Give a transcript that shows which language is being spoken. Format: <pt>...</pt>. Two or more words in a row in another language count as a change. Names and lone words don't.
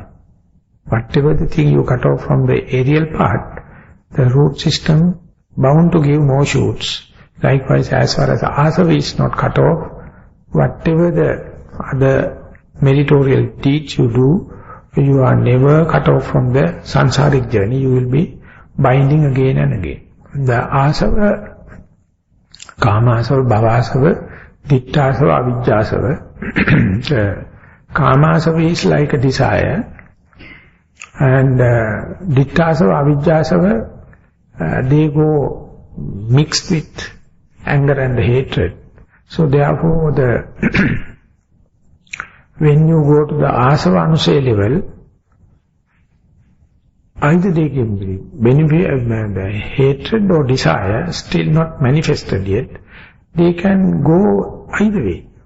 <en>Whatever the thing you cut off from the aerial part, the root system bound to give more shoots. Likewise, as far as the asava is not cut off, whatever the other meritorial deeds you do, you are never cut off from the sansaric journey. You will be binding again and again.</en> <pi>The asava, kama asava, bhava asava, ditta asava, avidya asava.</pi> <en>The</en> <pi>kama asava</pi> <en>is like a desire, and</en> <pi>ditta asava, avidya asava,</pi> <en>they go mixed with anger and hatred. So therefore, when you go to the</en> <pi>asava anusaya</pi> <en>level, either they can be benefit, hatred or desire, still not manifested yet, they can go either way.</en>